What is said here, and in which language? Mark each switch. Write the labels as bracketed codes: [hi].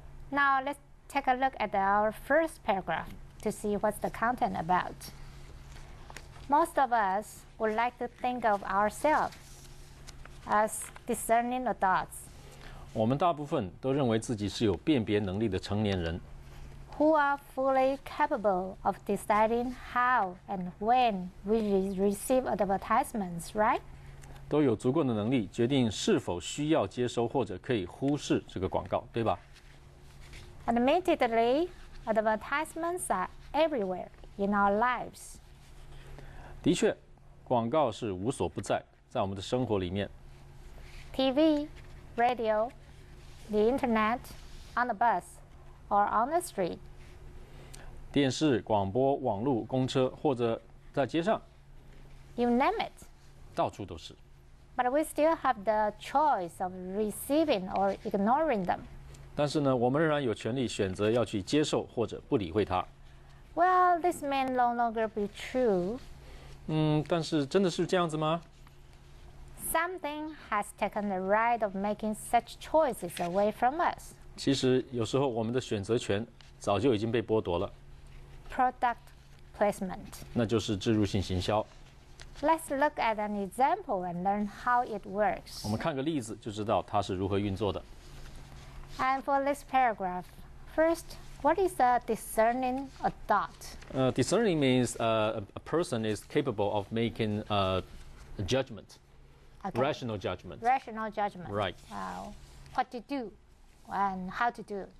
[en] Now let's take a look at our first paragraph to see what's the content about. Most of us would like to think of ourselves as discerning adults [zh] 我们大部分都认为自己是有辨别能力的成年人， [en] who are fully capable of deciding how and when we receive advertisements, right? [zh] 都有足够的能力决定是否需要接收或者可以忽视这个广告，对吧？ [en] Admittedly, advertisements are everywhere in our lives. [zh] 的确，广告是无所不在，在我们的生活里面。 [en] TV, radio, the internet, on the bus, or on the street. [zh] 电视、广播、网络、公车，或者在街上， [en] You name it. [zh] 到处都是。 [en] But we still have the choice of receiving or ignoring them. [zh] 但是呢，我们仍然有权利选择要去接受或者不理会它。 [en] Well, this may no longer be true. [zh] 但是真的是这样子吗？ [en] Something has taken the right of making such choices away from us. [zh] 其实有时候我们的选择权早就已经被剥夺了， [en] Product placement. [zh] 那就是置入性行销。 [en] Let's look at an example and learn how it works. [zh] 我们看个例子就知道它是如何运作的。 [en] And for this paragraph, first, what is a discerning adult? Discerning means a person is capable of making a judgment, Okay. rational judgment. Rational judgment. Right. What to do and how to do,